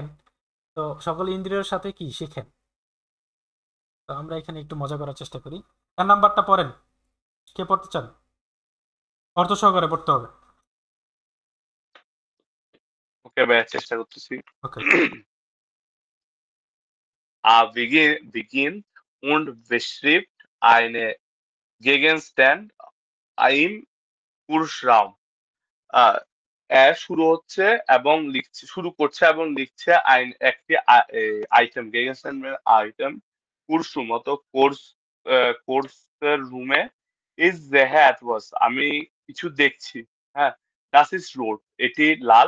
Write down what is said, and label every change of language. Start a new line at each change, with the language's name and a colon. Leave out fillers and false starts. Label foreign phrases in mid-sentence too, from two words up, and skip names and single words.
Bangla: তো সকল ইন্দ্রিয়ের সাথে কি শেখেন। তো আমরা এখানে একটু মজা করার চেষ্টা করি। তার নাম্বারটা পড়েন, কে পড়তে চান? অর্থ সহকারে পড়তে হবে। ওকে ভাই, চেষ্টা করতেছি। ওকে,
German: begin und beschreibt eine Gegenstand im Kursraum.
Bangla: শুরু হচ্ছে এবং লিখছে, শুরু করছে এবং লিখছে একটি আইটেম, গেগেনস্টাইন আইটেম কুরসুম অত কোর্সের রুমে
German: Ich sehe etwas,
Bangla: আমি কিছু দেখছি। হ্যাঁ,
German: Das ist rot,
Bangla: এটি লাল।